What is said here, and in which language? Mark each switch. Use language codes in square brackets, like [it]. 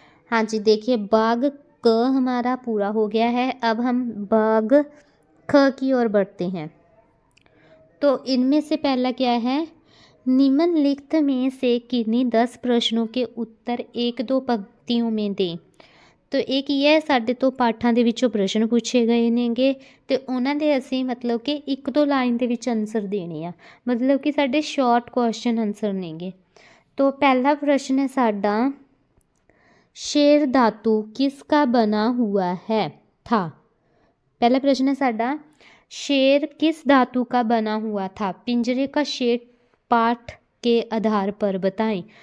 [hi] हाँ जी देखिए बाग क हमारा पूरा हो गया है, अब हम बाग ख की ओर बढ़ते हैं। तो इनमें से पहला क्या है निम्नलिखित में से किन्हीं 10 प्रश्नों के उत्तर 1-2 पंक्तियों में दें। [pa] तो एक ये ਸਾਡੇ ਤੋਂ ਪਾਠਾਂ ਦੇ ਵਿੱਚੋਂ ਪ੍ਰਸ਼ਨ ਪੁੱਛੇ ਗਏ ਨੇਗੇ ਤੇ ਉਹਨਾਂ ਦੇ ਅਸੀਂ ਮਤਲਬ ਕਿ 1-2 ਲਾਈਨ ਦੇ ਵਿੱਚ ਆਨਸਰ ਦੇਣੇ ਆ, ਮਤਲਬ ਕਿ ਸਾਡੇ ਸ਼ਾਰਟ ਕੁਐਸਚਨ ਆਨਸਰ ਨੇਗੇ। [hi] तो पहला प्रश्न है साडा शेर धातु किसका बना हुआ है था, पहला प्रश्न है साडा शेर किस धातु का बना हुआ था, पिंजरे का शेर पाठ के आधार पर बताएं।